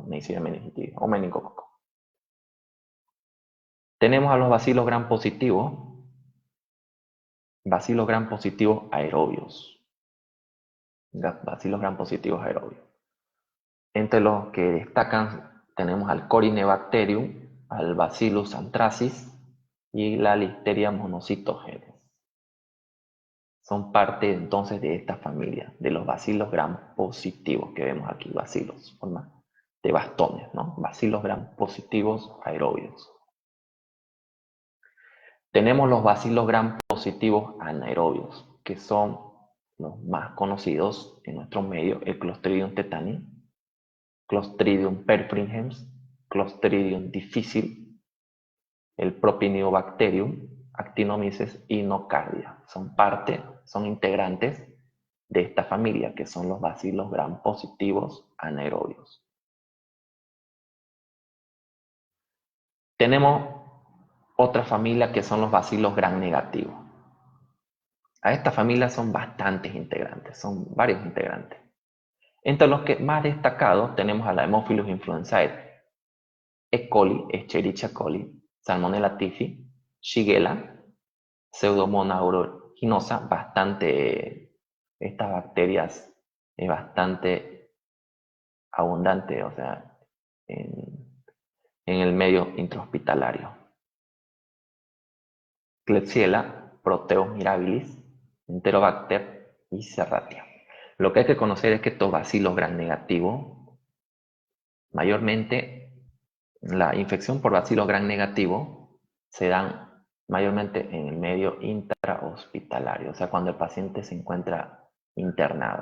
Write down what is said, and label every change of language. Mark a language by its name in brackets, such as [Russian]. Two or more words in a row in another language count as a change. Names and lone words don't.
[Spanish] Neisseria meningitis o meningococo. Tenemos a los bacilos gram positivos aerobios. Bacilos gram positivos aerobios. Entre los que destacan tenemos al Corynebacterium, al Bacillus anthracis y la Listeria monocytogenes. Son parte entonces de esta familia, de los bacilos gram positivos que vemos aquí, bacilos, forma de bastones, ¿no? Bacilos gram positivos aerobios. Tenemos los bacilos gram positivos anaerobios, que son los más conocidos en nuestro medio, el Clostridium tetani, Clostridium perfringens, Clostridium difficile, el Propionibacterium, Actinomyces y Nocardia. Son integrantes de esta familia, que son los bacilos gram positivos anaerobios. Tenemos otra familia que son los bacilos gram negativos. A esta familia son bastantes integrantes, son varios integrantes. Entre los que más destacados tenemos a la Haemophilus influenzae, E. coli, Escherichia coli, Salmonella typhi, Shigella, Pseudomonas aeruginosa, estas bacterias es bastante abundante, o sea, en el medio intrahospitalario. Klebsiella, Proteus mirabilis, Enterobacter y Serratia. Lo que hay que conocer es que estos bacilos gram negativos, mayormente la infección por bacilos gram negativo se dan mayormente en el medio intrahospitalario, o sea, cuando el paciente se encuentra internado.